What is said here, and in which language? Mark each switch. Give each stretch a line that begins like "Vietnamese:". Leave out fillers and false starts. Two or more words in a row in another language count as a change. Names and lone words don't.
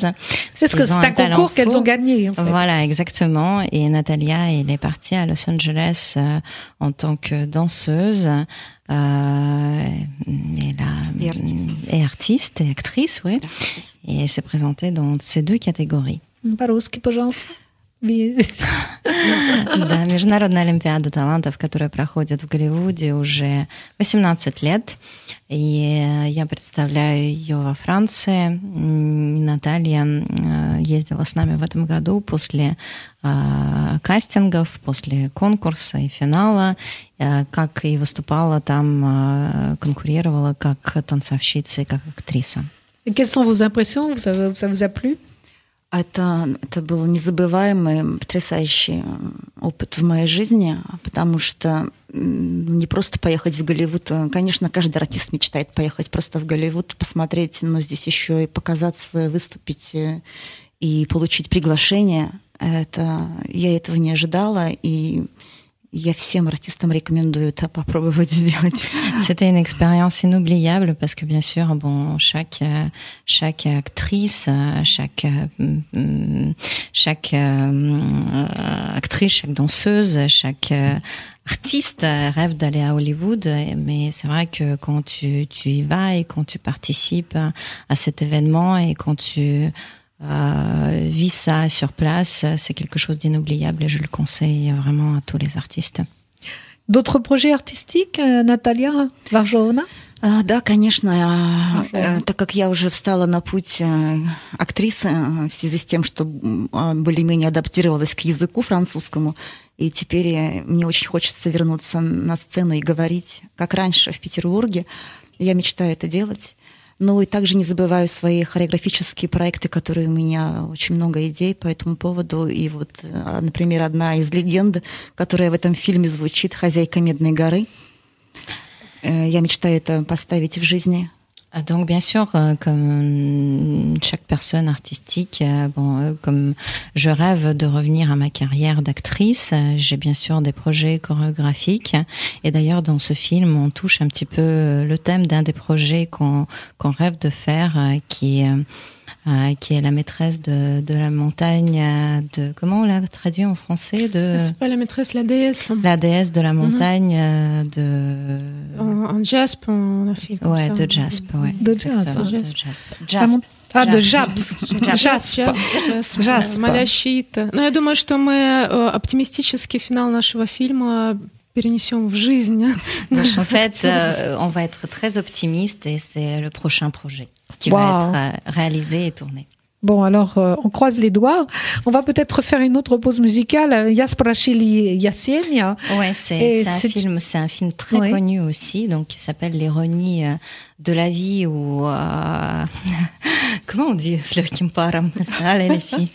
French: C'est un concours qu'elles ont gagné, en fait. Voilà, exactement. Et Natalia, elle est partie à Los Angeles en tant que danseuse et artiste et actrice, oui. Et elle s'est présentée dans ces 2 catégories.
Russian: По-русски, пожалуйста. Да, Международная олимпиада талантов, которая проходит в Голливуде уже 18 лет. И я представляю ее во Франции. Наталья ездила с нами в этом году после кастингов, после конкурса и финала, как и выступала там, конкурировала как танцовщица и как актриса.
French: Et quelles sont vos impressions? Ça vous a plu?
Russian: Это был незабываемый, потрясающий опыт в моей жизни, потому что не просто поехать в Голливуд. Конечно, каждый артист мечтает поехать просто в Голливуд, посмотреть, но здесь еще и показаться, выступить и получить приглашение. Я этого не ожидала, и Я всем артистам рекомендую это попробовать сделать.
French: C'était une expérience inoubliable parce que bien sûr, bon, chaque actrice, chaque actrice, chaque danseuse, chaque artiste rêve d'aller à Hollywood, mais c'est vrai que quand tu y vas et quand tu participes à cet événement et quand tu vis ça sur place, c'est quelque chose d'inoubliable et je le conseille vraiment à tous les artistes. D'autres projets artistiques,
Russian: Наталья Варжовна? Да, конечно. Так как я уже встала на путь актрисы в связи с тем, что более-менее адаптировалась к языку французскому, и теперь мне очень хочется вернуться на сцену и говорить, как раньше в Петербурге. Я мечтаю это делать. Но и также не забываю свои хореографические проекты, которые у меня очень много идей по этому поводу. И вот, например, одна из легенд, которая в этом фильме звучит, «Хозяйка Медной горы». Я мечтаю это поставить в жизни.
French: Donc bien sûr, comme chaque personne artistique, comme je rêve de revenir à ma carrière d'actrice, j'ai bien sûr des projets chorégraphiques. Et d'ailleurs, dans ce film, on touche un petit peu le thème d'un des projets qu'on rêve de faire, qui est la maîtresse de la montagne, comment on l'a traduit en français, C'est pas la maîtresse, la déesse. La déesse de la montagne En jaspe, on a fait comme ça. De jaspe, ouais. De jaspe.
Russian: Малящита. Но я думаю, что мы оптимистический финал нашего фильма перенесем в жизнь.
French: Donc, en fait, on va être très optimiste et c'est le prochain projet qui va être réalisé et tourné. Bon, alors, on croise les doigts. On va peut-être faire une autre pause musicale. Jasprachili Yasienia. Ouais, c'est un film très connu aussi, donc qui s'appelle L'ironie de la vie ou comment on dit allez les filles.